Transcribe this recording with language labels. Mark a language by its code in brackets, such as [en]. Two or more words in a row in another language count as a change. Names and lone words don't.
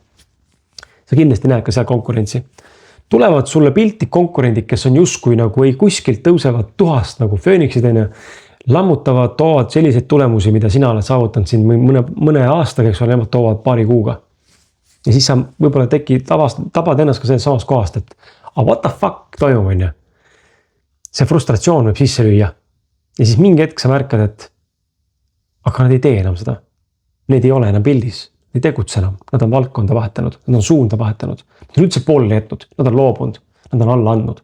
[et] Sa kindlasti näed ka seal konkurentsi. Tulevad sulle pilti konkurendid, kes on justkui nagu ei kuskilt tõusevad tuhast nagu fööniksid, lammutavad, toovad selliseid tulemusi, mida sina oled saavutanud siin mõne aastaga, eks ole, nemad toovad paari kuuga. Ja siis sa võib-olla tabad ennast ka selles samas kohast, et [en] what the fuck [et] toimub, on ju. See frustratsioon võib sisse lüüa. Ja siis mingi hetk sa märkad, et aga nad ei tee enam seda. Need ei ole enam pildis. Nad ei tegutse enam. Nad on valdkonda vahetanud. Nad on suunda vahetanud. Nad on üldse pooleli jätnud. Nad on loobunud. Nad on alla andnud.